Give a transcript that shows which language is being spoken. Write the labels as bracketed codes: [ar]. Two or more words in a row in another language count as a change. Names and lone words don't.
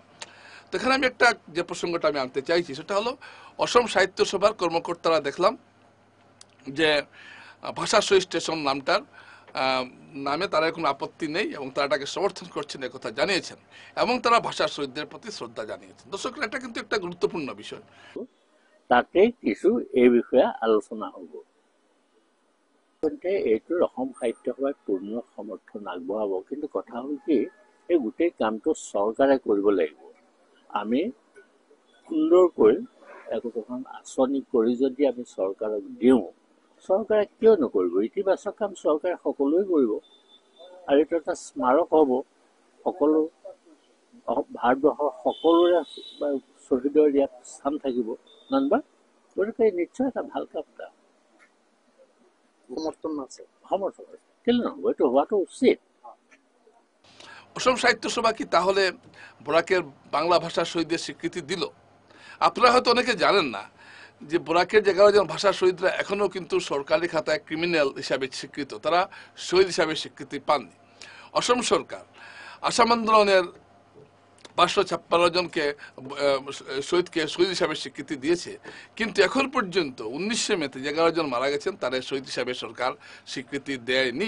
[bn] তো এখানে আমি যে প্রসঙ্গটা আমি আনতে চাইছি সেটা হলো, অসম সাহিত্য সভার কর্মকর্তারা দেখলাম যে ভাষা শহীদ স্টেশন নামে তারা কোনো আপত্তি নেই, এবং তারা এটাকে সমর্থন করছেন কথা জানিয়েছেন, এবং তারা ভাষা শহীদদের প্রতি শ্রদ্ধা জানিয়েছেন। দর্শকরা, এটা কিন্তু একটা গুরুত্বপূর্ণ বিষয়। [as] তাতে কিছু এই বিষয়ে আলোচনা হ'ব। এইটোৰ অসম সাহিত্য সভাই পূৰ্ণ সমৰ্থন আগবঢ়াব, কিন্তু কথা হ'ল কি, এই গোটেই কামটো চৰকাৰে কৰিব লাগিব। আমি সুন্দৰকৈ একোখন আঁচনি কৰি যদি আমি চৰকাৰক দিওঁ, চৰকাৰে কিয় নকৰিব? ইতিবাচক কাম চৰকাৰে সকলোৱে কৰিব, আৰু এইটো এটা স্মাৰক হ'ব। সকলো ভাৰতবৰ্ষৰ সকলোৰে শ্বহীদৰ ইয়াত স্থান থাকিব, নবা? গতিকে নিশ্চয় এটা ভাল কাম, এটা সমৰ্থন আছে, কেলে নহ'ব? এইটো হোৱাটো উচিত। [bn] অসম সাহিত্য সভা কি তাহলে বরাকের বাংলা ভাষা শহীদদের স্বীকৃতি দিল? আপনারা হয়তো অনেকে জানেন না যে বরাকের 11 জন ভাষা শহীদরা এখনো কিন্তু সরকারি খাতায় ক্রিমিনাল হিসাবে স্বীকৃত, তারা শহীদ হিসাবে স্বীকৃতি পাননি। অসম সরকার আসাম আন্দোলনের 556 জনকে শহীদকে শহীদ হিসাবে স্বীকৃতি দিয়েছে, কিন্তু এখন পর্যন্ত 19শে মেতে 11 জন মারা গেছেন, তারা শহীদ হিসাবে সরকার স্বীকৃতি দেয়নি।